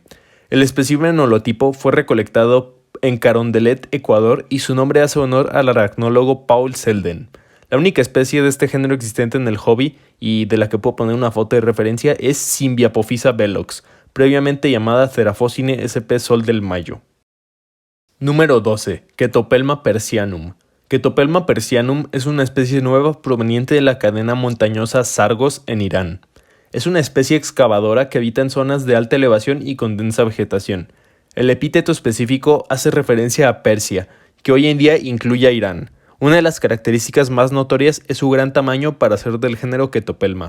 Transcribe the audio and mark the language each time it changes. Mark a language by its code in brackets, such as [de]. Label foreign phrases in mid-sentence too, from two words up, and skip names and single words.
[es] El espécimen holotipo fue recolectado en Carondelet, Ecuador, y su nombre hace honor al aracnólogo Paul Selden. La única especie de este género existente en el hobby, y de la que puedo poner una foto de referencia, es Symbiapophisa velox, previamente llamada Theraphosine sp. Sol del Mayo. Número 12. Chaetopelma persianum. Chaetopelma persianum es una especie nueva proveniente de la cadena montañosa Sargos en Irán. Es una especie excavadora que habita en zonas de alta elevación y con densa vegetación. El epíteto específico hace referencia a Persia, que hoy en día incluye a Irán. Una de las características más notorias es su gran tamaño para ser del género Chaetopelma.